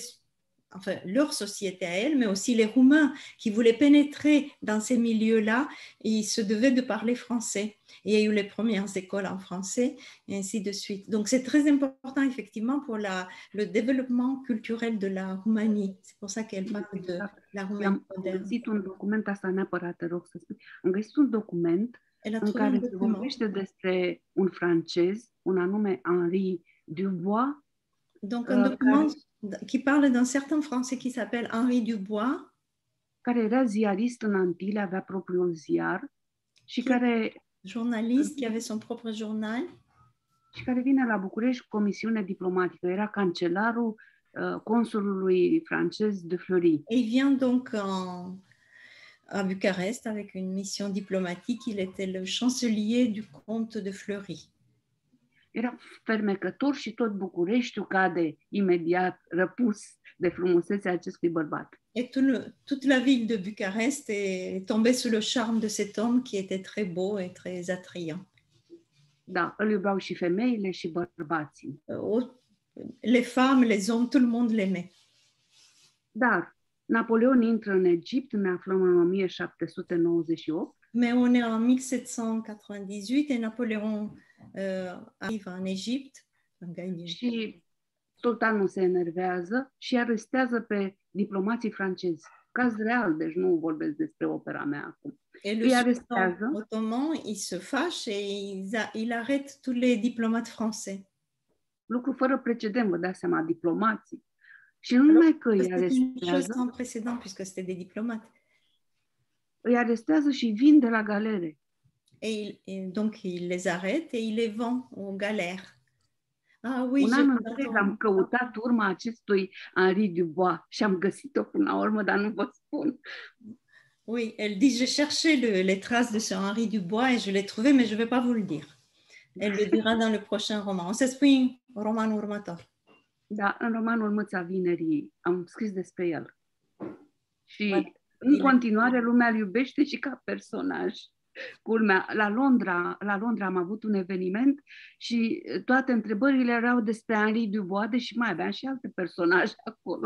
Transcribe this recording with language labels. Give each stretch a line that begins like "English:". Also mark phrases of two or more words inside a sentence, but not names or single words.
French: Enfin, leur société à elle, mais aussi les Roumains qui voulaient pénétrer dans ces milieux-là, ils se devaient de parler français. Et il y a eu les premières écoles en français, et ainsi de suite. Donc, c'est très important, effectivement, pour le développement culturel de la Roumanie. C'est pour ça qu'elle parle de la Roumanie moderne.
Romanian: Am găsit un document, asta neapărat te rog să spui, am găsit un document în care se vorbește despre un francez, un anume Henri Dubois.
French: Donc, un document qui parle d'un certain Français qui s'appelle Henri Dubois.
Romanian: Care era ziarist în Antile, avea propriul ziar și care...
French: Journaliste qui avait son propre journal.
Romanian: Și care vine la București cu comisiune diplomatică. Era cancelarul consulului francez de Fleury.
French: Et il vient donc à Bucarest avec une mission diplomatique. Il était le chancelier du comte de Fleury.
Romanian: Era fermecător și tot Bucureștiul cade imediat răpus de frumusețea acestui bărbat.
French: Et toute la ville de Bucarest est tombée sous le charme de cet homme qui était très beau et très attrayant.
Romanian: Da, îl iubeau și femeile și bărbații.
French: Les femmes, les hommes, tout le monde l'aimait.
Romanian: Dar Napoleon intră în Egipt, ne aflăm în 1798.
French: Mais on est en 1798 et Napoléon arrive en Égypte.
Romanian: Și sultanul se enervează și arestează pe diplomații francezi. Caz real, deci nu vorbesc despre opera mea acum.
French: Et le sultan ottoman, il se fâche et il arrête tous les diplomates français.
Romanian: Lucru fără precedent, vă dați seama, diplomații. Și nu numai că îi arestează,
French: sans précédent, puisque c'était des diplomates.
Romanian: Îi arestează și vin de la galere.
French: Et donc, il les arrête et il les vend aux galères. Ah oui,
Romanian: un an întreg am căutat urma acestui Henri Dubois și am găsit-o până la urmă, dar nu vă spun.
French: Oui, elle dit, j'ai cherché les traces de ce Henri Dubois et je l'ai trouvé, mais je ne vais pas vous le dire. Elle le dira dans le prochain roman.
Romanian: O să spui romanul următor. Da, în romanul Mâța Vinerii am scris despre el. Și în continuare lumea îl iubește și ca personaj. Culmea, la Londra am avut un eveniment și toate întrebările erau despre Henri Dubois, deși mai aveam și alte personaje acolo.